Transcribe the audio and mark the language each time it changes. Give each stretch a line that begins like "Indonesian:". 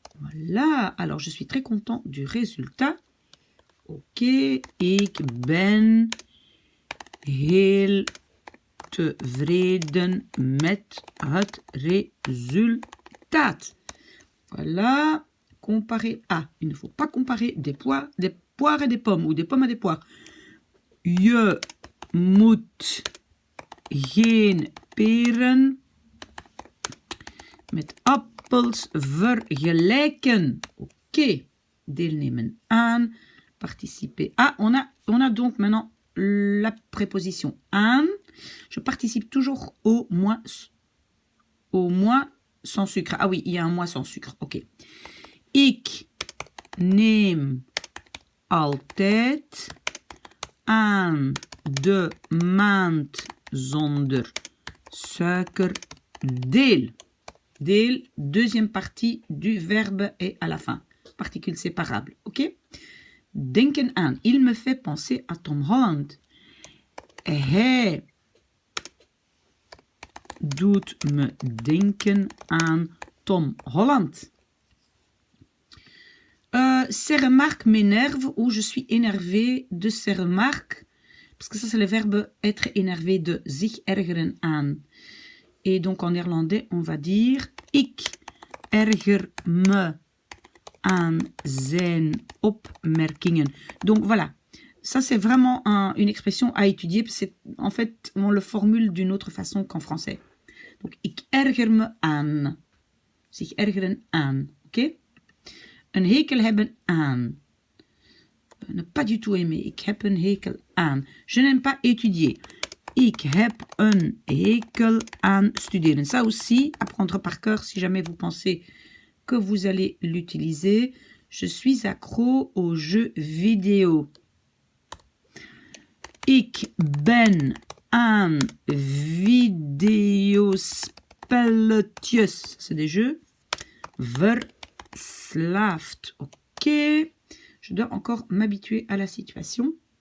French: Voilà, alors je suis très content du résultat.
Dutch: Ok, ik ben heel tevreden met het resultaat.
French: Voilà, comparer à. Il ne faut pas comparer des poires et des pommes ou des pommes et des poires.
Dutch: Je moet geen peren met appels vergelijken. Ok, deelnemen aan.
French: Participer à. On a donc maintenant la préposition aan. Je participe toujours au moins sans sucre. Ah oui, il y a un moins sans sucre. Ok.
Dutch: Ik neem altijd aan de maand zonder suiker deel.
French: Deel, deuxième partie du verbe est à la fin. Particule séparable. Ok?
Dutch: Denken aan.
French: Il me fait penser à Tom Holland.
Dutch: Hij doet me denken aan Tom Holland.
French: Ces remarques m'énervent ou je suis énervé de ces remarques. Parce que ça, c'est le verbe être énervé de
Dutch: zich ergeren aan.
French: Et donc, en néerlandais, on va dire
Dutch: ik erger me aan zijn opmerkingen.
French: Donc, voilà. Ça, c'est vraiment une expression à étudier. En fait, on le formule d'une autre façon qu'en français.
Dutch: Donc, ik erger me aan. Zich ergeren aan. Ok? Een hekel hebben aan.
French: Ne pas du tout aimer.
Dutch: Ik heb een hekel aan.
French: Je n'aime pas étudier.
Dutch: Ik heb een hekel aan studeren.
French: Ça aussi, apprendre par cœur si jamais vous pensez que vous allez l'utiliser. Je suis accro aux jeux vidéo.
Dutch: Ik ben aan videospelletjes.
French: C'est des jeux. Verslaafd. Ok. Je dois encore m'habituer à la situation.